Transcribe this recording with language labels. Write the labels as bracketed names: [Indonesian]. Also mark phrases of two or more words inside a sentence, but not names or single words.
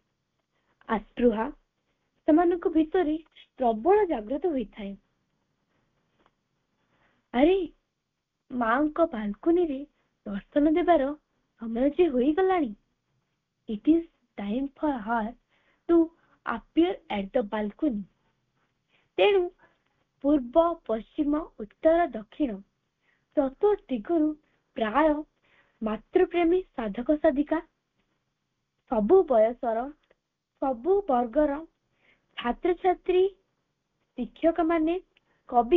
[Odia] ଆସ୍ପୃହା ସେମାନଙ୍କ ଭିତରେ ପ୍ରବଳ ଜାଗ୍ରତ ହୋଇଥାଏ। ଆରେ, ମାଙ୍କ ବାଲକୁନିରେ ଦର୍ଶନ ଦେବାର ସମୟ ଯେ ହୋଇଗଲାଣି। [English] it is time for her to appear at the balcony। [Odia] ତେଣୁ ପୂର୍ବ, ପଶ୍ଚିମ, ଉତ୍ତର, ଦକ୍ଷିଣ ଚତୁର୍ଦିଗରୁ ପ୍ରାୟ ମାତୃପ୍ରେମୀ ସାଧକ ସାଧିକା, ସବୁ ବୟସର, ସବୁ ବର୍ଗର ଛାତ୍ରଛାତ୍ରୀ, ଶିକ୍ଷକମାନେ, କବି,